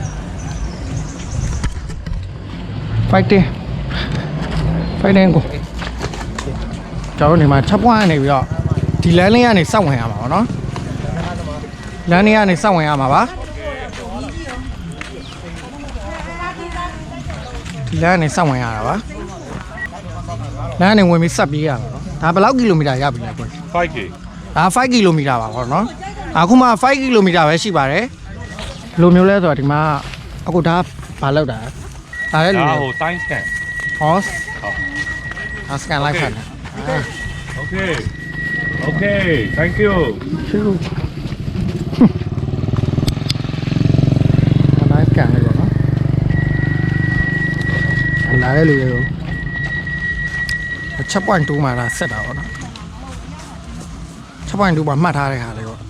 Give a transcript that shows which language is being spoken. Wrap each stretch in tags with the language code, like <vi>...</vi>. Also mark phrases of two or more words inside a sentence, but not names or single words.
<my>fighting ကိုကျွန်တော်ဒီမှာချက်ပွားနေပြီးတော့ဒီလမ်းလေးကနေစောက်ဝင်ရမှာပေါ့နော်လမ်းလေးကနေစောက်ဝင်ရမှာပါဒီလမ်းကနေစောက်ဝင်ရတာပါလမ်းကနေဝင်ပြီးဆက်ပြေးရမှာနော်ဒါဘယ်လောက်ကီလိုမီတာရပြီလဲကွ 5K ဒါ5ကီလိုမီတာပါပေါ့နော်အခုမှ5ကီလိုမီတာပဲရှိပါတယ်ဘယ်လိုမျိုးလဲဆိုတော့ဒီမှာအခုဒါဘာလောက်တာဒါလည်းလူ ဒါဟို</my> <en>time scan</en> <my>ဟောဒါစကန်လိုက်ဖတ်တယ်</my> <en>Okay thank you</en> <my>ရှင်းဒါလိုက်ကန်လေးပေါ့နော်လာတဲ့လူတွေကို7.2မှာလာဆက်တာပေါ့နော်7.2မှာမှတ်ထားတဲ့ခါလေးပေါ့</my>